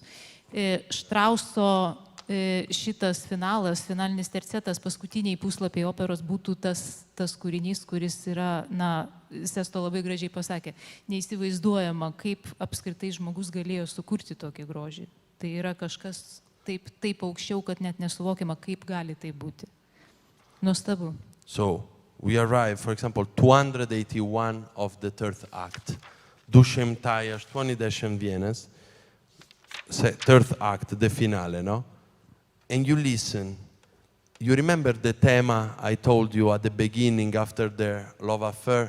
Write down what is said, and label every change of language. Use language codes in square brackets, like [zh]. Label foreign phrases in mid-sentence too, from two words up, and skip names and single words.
[lt] Štrauso šitas finalas, finalinis tercetas, paskutiniai puslapiai operos būtų tas kūrinys, kuris yra, Sesto labai gražiai pasakė, neįsivaizduojama, kaip apskritai žmogus galėjo sukurti tokį grožį. Tai yra kažkas taip aukščiau, kad net nesuvokiama, kaip gali tai būti. Nuostabu. [en] So, we arrive, for example, 281 of the third act. 281, third act, the finale, no? And you listen. You remember the theme I told you at the beginning after their love affair?